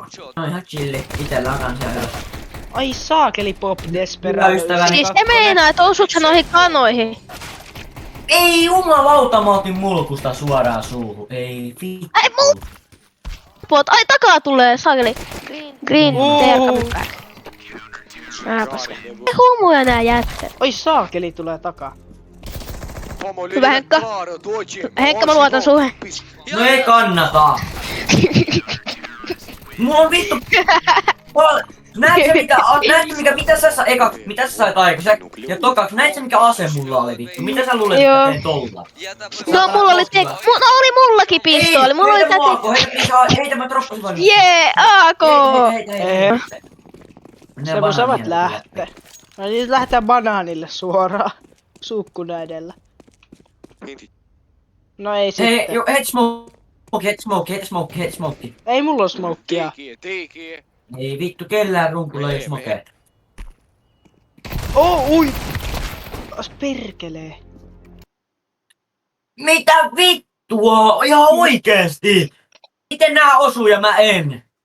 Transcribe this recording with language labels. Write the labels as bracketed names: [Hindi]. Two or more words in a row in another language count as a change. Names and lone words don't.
[Finnish] No ihan chilli, itellä on kans ihan hyvä. Ai saakeli Pop Desperado. Hyvä ystäväni. Siis se meinaa, että osut sä noihin kanoihin. Ei jumalauta, mä otin mulkusta suoraan suuhun, ei vittu. Ai ai takaa tulee, saakeli. [English] Green, there coming back. [Finnish] Paska. Ei homoja nää jättet. Oi saakeli tulee takaa. Hyvä Henkka. Henkka, mä luotan suhe. No ei kannata. Mulla on vittu. Näetkö mitä sä sait aikaiseksi? Ja tokaksi, näetkö mikä ase mulla oli vittu? Mitä sä luulet, että tein tolla? No mulla oli oli mullakin pistooli, mulla oli Heitä mä droppasin vaan. Jee, AK! Sebu, sä voit lähteä. No niin, lähdetään banaanille suoraan. Suukkuna edellä. No ei sitten. Hei, [English] head smoke. [Finnish] Ei mulla oo smokkia. Ei vittu, kellään runkulla ei smokea. Ui! As perkelee. Mitä vittua? Ihan oikeesti! Miten nää osuu ja mä en?